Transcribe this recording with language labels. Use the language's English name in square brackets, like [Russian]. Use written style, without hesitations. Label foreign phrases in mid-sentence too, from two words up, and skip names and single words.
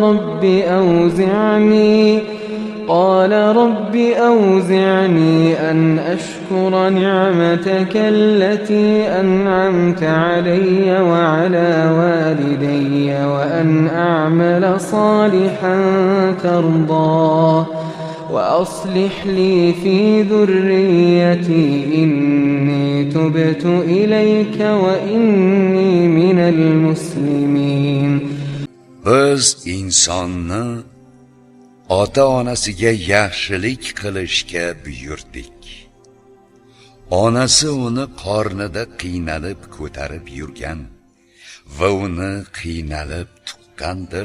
[Arabic] رب أوزعني أن أشكر نعمتك التي أنعمت علي وعلى والدي وأن أعمل صالحا ترضاه وأصلح لي في ذريتي إني تبت إليك وإني من المسلمين. [Uzbek] Biz insonni ota-onasiga yaxshilik qilishga buyurdik. Onasi uni qornida qiynalib ko'tarib yurgan va uni qiynalib tuqqandir.